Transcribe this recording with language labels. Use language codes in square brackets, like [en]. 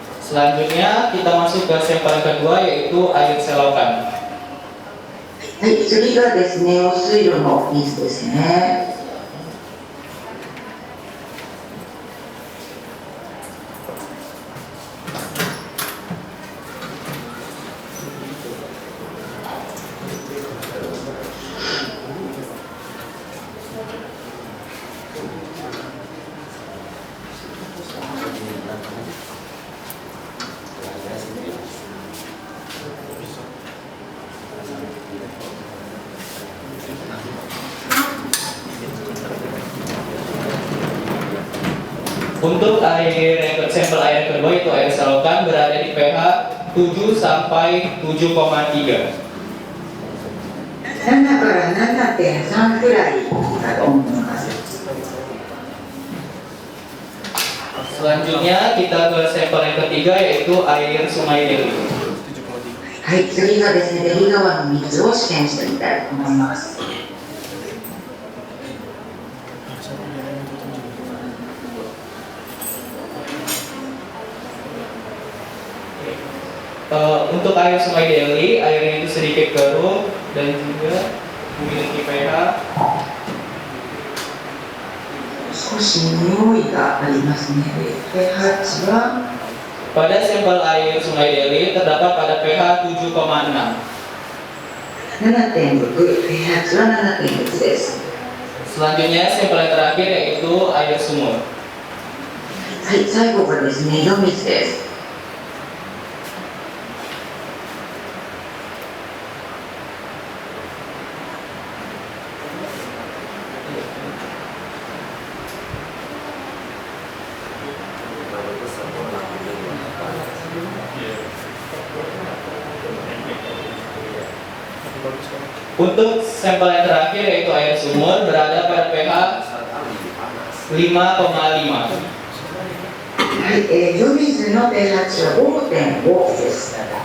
[id] Selanjutnya kita masuk ke sampel kedua yaitu air selokan. [ja] はい、次がですね、用水路の水ですね。 [id] Untuk sampel air kedua itu air selokan berada di pH 7 sampai 7,3. [ja] 7から 7.3 くらいだと思います。 [id] Selanjutnya kita ke sampel yang ketiga yaitu air Sungai Deli. [ja] はい、次がですね、デリ川の水を試験してみたいと思います。 [id] Untuk air Sungai Deli, airnya itu sedikit memiliki keruh dan juga memiliki pH. [ja] 少し匂いがありますね。 pH は [id] Pada sampel air Sungai Deli terdapat pada pH 7,6. [ja] 7.6、pH は 7.6 です。 [id] Selanjutnya sampel yang terakhir yaitu air sumur. [ja] はい、最後がですね、井戸水です。 [id] Untuk sampel yang terakhir yaitu air sumur berada pada pH 5,5. [ja] はい、井戸水の pH は 5.5 です。